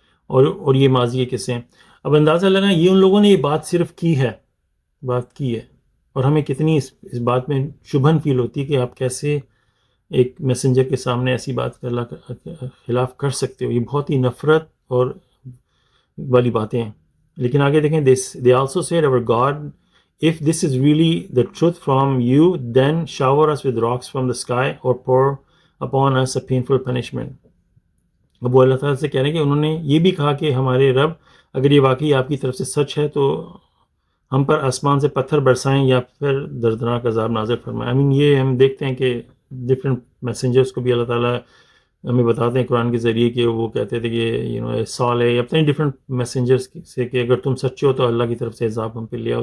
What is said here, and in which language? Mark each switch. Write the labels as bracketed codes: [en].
[ur] اور یہ ماضی کے قصے ہیں. اب اندازہ لگا یہ ان لوگوں نے یہ بات صرف کی ہے, اور ہمیں کتنی اس بات میں شبہن فیل ہوتی ہے کہ آپ کیسے ایک میسنجر کے سامنے ایسی بات اللہ کے خلاف کر سکتے ہو. یہ بہت ہی نفرت اور والی باتیں ہیں. لیکن آگے دیکھیں, [en] they also said our God, if this is really the truth from you, then shower us with rocks from the sky or pour upon us a painful punishment. [ur] اب وہ اللہ تعالیٰ سے کہہ رہے ہیں کہ انہوں نے یہ بھی کہا کہ ہمارے رب اگر یہ واقعی آپ کی طرف سے سچ ہے تو ہم پر آسمان سے پتھر برسائیں یا پھر دردناک عذاب نازل فرمائیں. یہ ہم دیکھتے ہیں کہ ڈفرینٹ میسنجرس کو بھی اللہ تعالیٰ ہمیں بتاتے ہیں قرآن کے ذریعے کہ وہ کہتے تھے کہ سال ہے یا اپنے ڈفرینٹ میسنجرس سے کہ اگر تم سچے ہو تو اللہ کی طرف سے عذاب ہم پہ لے آؤ.